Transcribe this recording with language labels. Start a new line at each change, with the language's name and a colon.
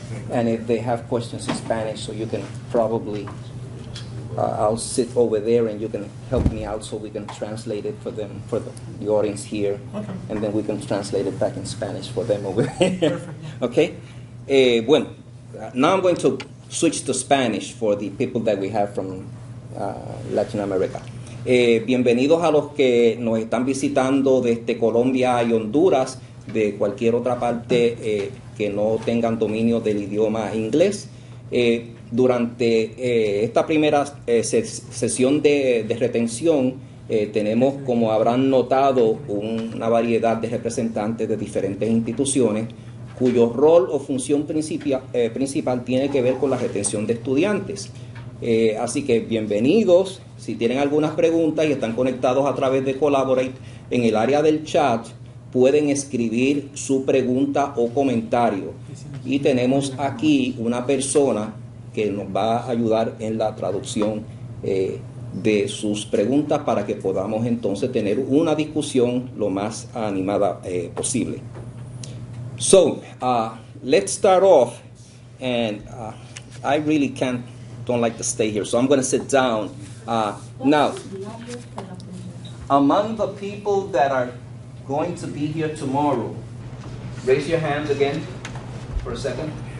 English: And if they have questions in Spanish, so you can probably, I'll sit over there and you can help me out so we can translate it for them, for the audience here. Okay. And then we can translate it back in Spanish for them over there. Perfect. Okay? Bueno, now I'm going to switch to Spanish for the people that we have from Latin America.
Spanish: Bienvenidos a los que nos están visitando desde Colombia y Honduras, de cualquier otra parte que no tengan dominio del idioma inglés. Durante esta primera sesión de retención tenemos, como habrán notado, una variedad de representantes de diferentes instituciones cuyo rol o función principal tiene que ver con la retención de estudiantes. Así que bienvenidos. Si tienen algunas preguntas y están conectados a través de Collaborate, en el área del chat pueden escribir su pregunta o comentario. Y tenemos aquí una persona que nos va a ayudar en la traducción de sus preguntas para que podamos entonces tener una discusión lo más animada posible.
English: So, let's start off, and I really don't like to stay here, so I'm going to sit down. Now, among the people that are going to be here tomorrow, raise your hand again for a second.